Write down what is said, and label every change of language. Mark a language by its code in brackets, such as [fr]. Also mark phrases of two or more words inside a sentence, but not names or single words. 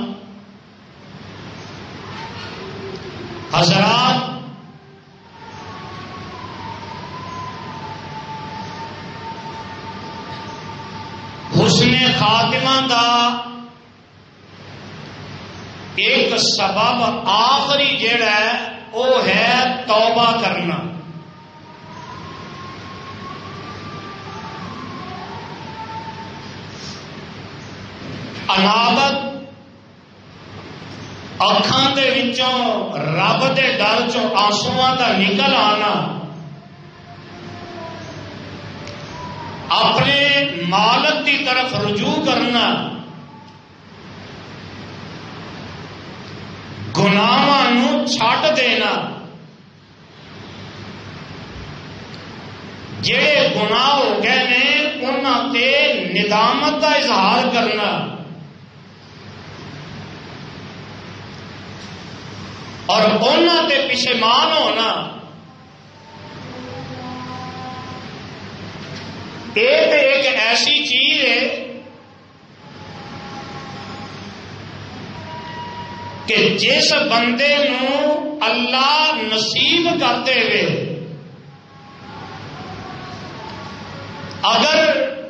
[ur] حضرات، حسن خاتمہ دا ایک سبب آخری جڑا ہے وہ ہے توبہ کرنا۔ [pa] انابت اکھاں دے وچوں رب دے ڈر چوں آنسواں دا نکل آنا، [ur] اپنے مالک کی طرف رجوع کرنا، [pa] گناہاں نو چھڈ دینا، جڑے گناہ ہو گئے نے انہاں تے [ur] ندامت کا اظہار کرنا اور [pa] انہاں تے [ur] پشیمان ہونا، یہ ایک ایسی چیز ہے کہ جس بندے نو اللہ نصیب کرتے ہوئے اگر